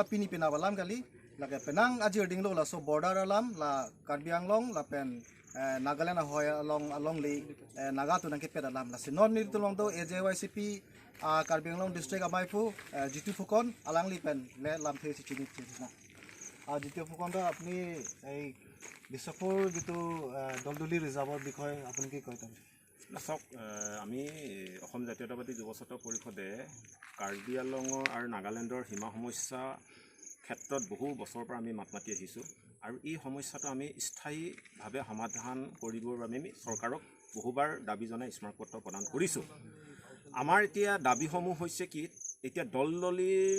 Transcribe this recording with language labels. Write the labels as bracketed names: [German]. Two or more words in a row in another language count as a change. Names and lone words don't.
[Karbi] pini pina balam kali lage penang ajir dinglo la so border alam la Karbi Anglong la pen Nagaland hoy along li naga tu nang kepet alam la sinon ni tulong do AJYCP Karbi Anglong district amaifu jitu fukon alang li pen le lam the si chini china jitu fukon do apni ei bisapur jitu Daldali rizabor [Assamese] বিষয়ে আপুনি কি কয় [Karbi] tan [Assamese] Nasok আমি অসম জাতীয়তাবাদী যুৱ ছাত্ৰ পৰিষদে কাৰ্বি আংলঙৰ আৰু নাগালেণ্ডৰ সীমা সমস্যা ক্ষেত্ৰত বহু বছৰৰ পৰা আমি মাত মাতি আহিছোঁ আৰু এই সমস্যাটো আমি স্থায়ীভাৱে সমাধান কৰিবৰ বাবে আমি চৰকাৰক বহুবাৰ দাবী জনাই স্মাৰকপত্ৰ প্ৰদান কৰিছোঁ আমাৰ এতিয়া দাবীসমূহ হৈছে কি এতিয়া দলদলিৰ